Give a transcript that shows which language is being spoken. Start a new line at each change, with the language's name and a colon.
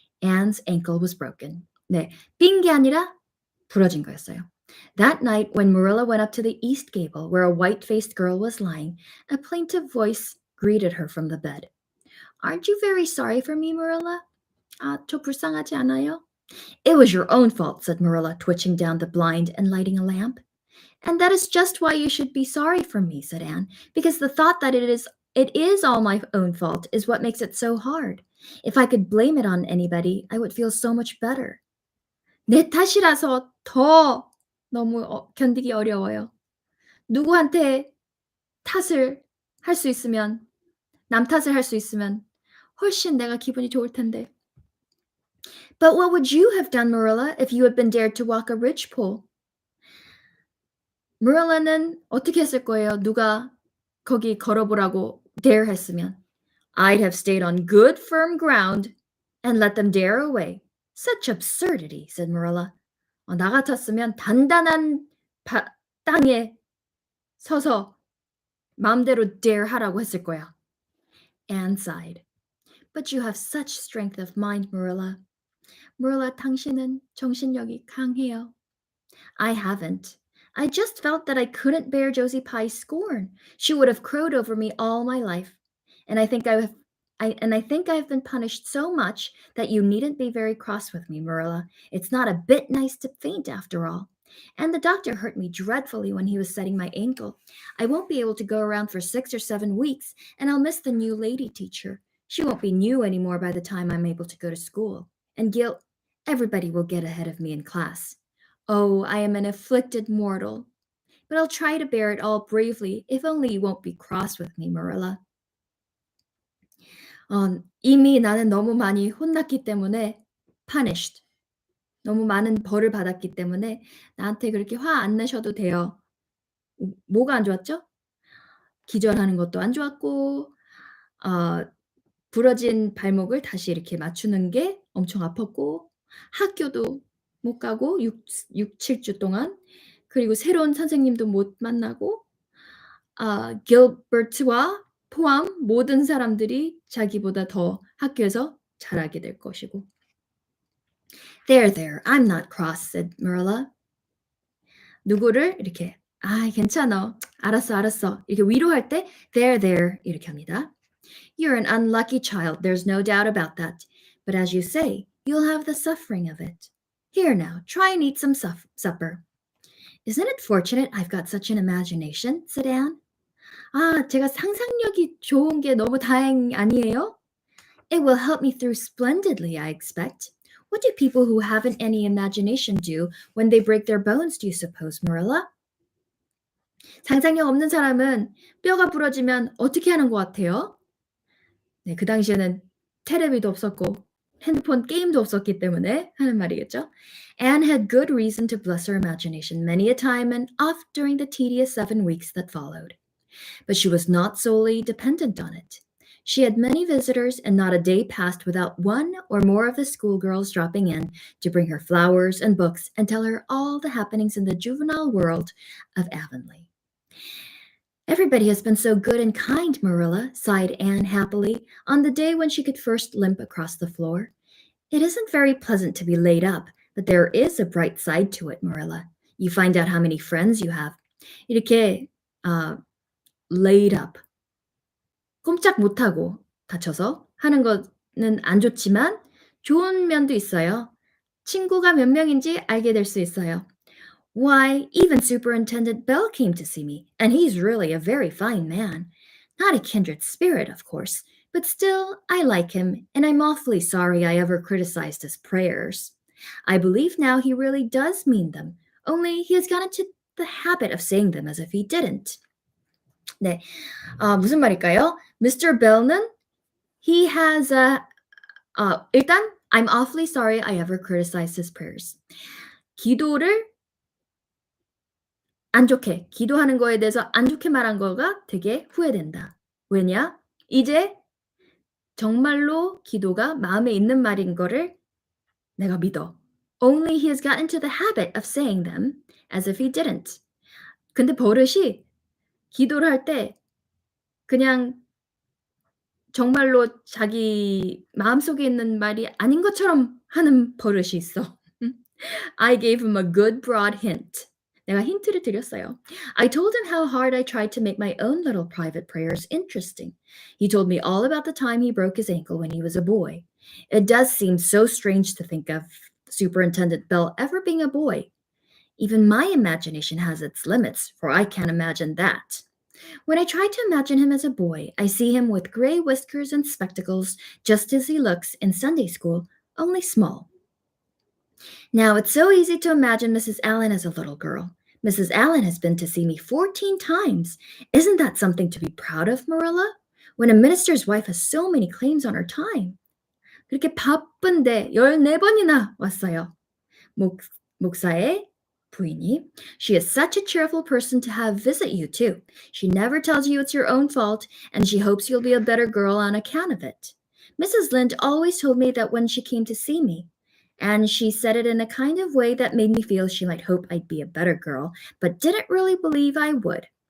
English: Anne's ankle was broken.
Korean: 네, 삔 게 아니라 부러진 거였어요.
English: That night, when Marilla went up to the east gable, where a white-faced girl was lying, a plaintive voice greeted her from the bed. Aren't you very sorry for me, Marilla?
Korean: 저 불쌍하지 않아요?
English: It was your own fault, said Marilla, twitching down the blind and lighting a lamp. And that is just why you should be sorry for me, said Anne, because the thought that it is all my own fault is what makes it so hard. If I could blame it on anybody, I would feel so much better.
Korean: 내 탓이라서 더 너무 견디기 어려워요. 누구한테 탓을 할 수 있으면, 남 탓을 할 수 있으면 훨씬 내가 기분이 좋을 텐데.
English: But what would you have done, Marilla, if you had been dared to walk a ridgepole?
Korean: Marilla는 어떻게 했을 거예요? 누가 거기 걸어보라고 dare 했으면.
English: I'd have stayed on good firm ground and let them dare away. Such absurdity, said Marilla.
Korean: 나 같았으면 단단한 땅에 서서 마음대로 dare 하라고 했을 거야.
English: Anne sighed. But you have such strength of mind, Marilla.
Korean: Marilla, 당신은 정신력이 강해요.
English: I haven't. I just felt that I couldn't bear Josie Pie's scorn. She would have crowed over me all my life. And I think I've been punished so much that you needn't be very cross with me, Marilla. It's not a bit nice to faint after all. And the doctor hurt me dreadfully when he was setting my ankle. I won't be able to go around for 6 or 7 weeks, and I'll miss the new lady teacher. She won't be new anymore by the time I'm able to go to school. And Gil, everybody will get ahead of me in class. Oh, I am an afflicted mortal. But I'll try to bear it all bravely, if only you won't be cross with me, Marilla.
Korean: 이미 나는 너무 많이 혼났기 때문에 punished. 너무 많은 벌을 받았기 때문에 나한테 그렇게 화 안 내셔도 돼요. 뭐가 안 좋았죠? 기절하는 것도 안 좋았고 부러진 발목을 다시 이렇게 맞추는 게 엄청 아팠고 학교도 못 가고 7주 동안 그리고 새로운 선생님도 못 만나고 길버트와 포함 모든 사람들이 자기보다 더 학교에서 잘하게 될 것이고.
English: There, I'm not cross, said Marilla.
Korean: 누구를 이렇게 괜찮아. 알았어. 이렇게 위로할 때 there 이렇게 합니다.
English: You're an unlucky child, there's no doubt about that. But as you say, you'll have the suffering of it. Here now, try and eat some supper. Isn't it fortunate I've got such an imagination? said Anne.
Korean: 제가 상상력이 좋은 게 너무 다행 아니에요?
English: It will help me through splendidly, I expect. What do people who haven't any imagination do when they break their bones, do you suppose, Marilla?
Korean: 상상력 없는 사람은 뼈가 부러지면 어떻게 하는 것 같아요? 네, 그 당시에는 텔레비도 없었고 핸드폰 게임도 없었기 때문에 하는 말이겠죠.
English: Anne had good reason to bless her imagination many a time and oft during the tedious 7 weeks that followed. But she was not solely dependent on it. She had many visitors, and not a day passed without one or more of the schoolgirls dropping in to bring her flowers and books and tell her all the happenings in the juvenile world of Avonlea. Everybody has been so good and kind, Marilla, sighed Anne happily, on the day when she could first limp across the floor. It isn't very pleasant to be laid up, but there is a bright side to it, Marilla. You find out how many friends you have.
Korean: 이렇게
English: laid up,
Korean: 꼼짝 못하고 다쳐서 하는 거는 안 좋지만 좋은 면도 있어요. 친구가 몇 명인지 알게 될 수 있어요.
English: Why, even Superintendent Bell came to see me, and he's really a very fine man. Not a kindred spirit, of course, but still, I like him, and I'm awfully sorry I ever criticized his prayers. I believe now he really does mean them, only he has got into the habit of saying them as if he didn't.
Korean: 네, 무슨 말일까요? Mr.
English: Bell는 he has
Korean: 일단
English: I'm awfully sorry I ever criticized his prayers.
Korean: 기도를 안 좋게, 기도하는 거에 대해서 안 좋게 말한 거가 되게 후회된다. 왜냐? 이제 정말로 기도가 마음에 있는 말인 거를 내가 믿어.
English: Only he has gotten into the habit of saying them as if he didn't.
Korean: 근데 버릇이 기도를 할 때 그냥 정말로 자기 마음속에 있는 말이 아닌 것처럼 하는 버릇이 있어.
English: I gave him a good broad hint.
Korean: 내가 힌트를 드렸어요.
English: I told him how hard I tried to make my own little private prayers interesting. He told me all about the time he broke his ankle when he was a boy. It does seem so strange to think of Superintendent Bell ever being a boy. Even my imagination has its limits, for I can't imagine that. When I try to imagine him as a boy, I see him with gray whiskers and spectacles, just as he looks in Sunday school, only small. Now, it's so easy to imagine Mrs. Allen as a little girl. Mrs. Allen has been to see me 14 times. Isn't that something to be proud of, Marilla? When a minister's wife has so many claims on her time.
Korean: 그렇게 바쁜데 14번이나 왔어요. 목사의 부인이.
English: She is such a cheerful person to have visit you, too. She never tells you it's your own fault, and she hopes you'll be a better girl on account of it. Mrs. Lynde always told me that when she came to see me, and she said it in a kind of way that made me feel she might hope I'd be a better girl, but didn't really believe I would.